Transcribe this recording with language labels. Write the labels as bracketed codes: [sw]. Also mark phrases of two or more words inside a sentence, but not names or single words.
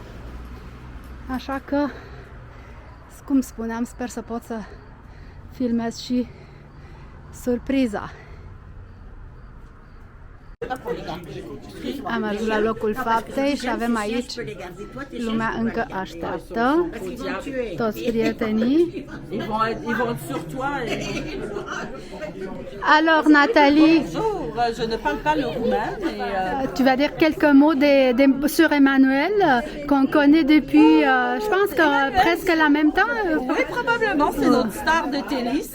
[ro] Așa că, cum spuneam, sper să pot să filmez și surpriza. Am ajuns la locul faptei și avem aici, lumea încă așteaptă, toți prietenii. [fr] Alors Nathalie, je ne parle pas le roumain, tu vas dire quelques mots sur Emmanuel, qu'on connaît depuis, je pense que presque la même temps. Oui, probablement, c'est notre star de tennis.